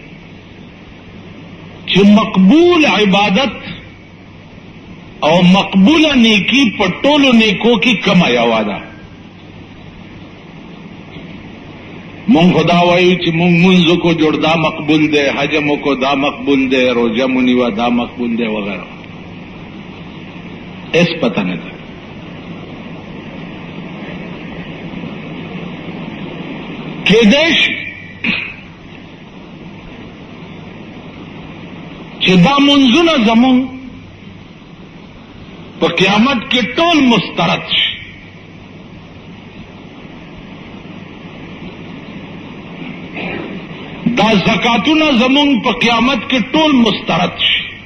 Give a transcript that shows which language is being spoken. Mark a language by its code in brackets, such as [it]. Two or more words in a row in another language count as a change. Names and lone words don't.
[ps] چې مقبول عبادت او مقبوله نیکی په ټولو نیکو کې کمه یوه ده مونږ خدا وایو چې مونږ منځ کو جوړ دا مقبول دی حج مو کو دا مقبول دی روزه مو نیوه دا مقبول دی وغیرہ اس پتہ نه ده کېدای شي چې دا منځونه زمونږ په قیامت کې ټول مسترد شي دا زکاتونه زمونږ په قیامت کې ټول مسترد شي